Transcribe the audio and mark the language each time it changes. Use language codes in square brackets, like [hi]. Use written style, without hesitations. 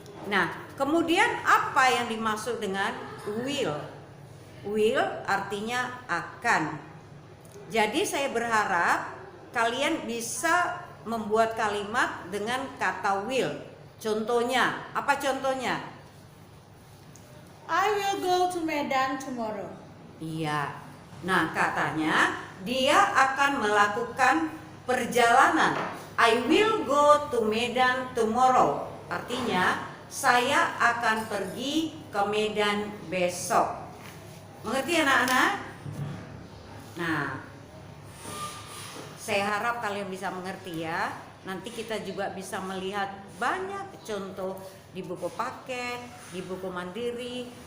[id] Nah, kemudian apa yang dimaksud dengan will? Will artinya akan. Jadi saya berharap kalian bisa membuat kalimat dengan kata will. Contohnya, apa contohnya? [en] I will go to Medan tomorrow. [id] Iya. Nah, katanya dia akan melakukan perjalanan. [en] I will go to Medan tomorrow. [id] Artinya, saya akan pergi ke Medan besok. Mengerti anak-anak? Nah, saya harap kalian bisa mengerti ya. Nanti kita juga bisa melihat banyak contoh di buku paket, di buku mandiri.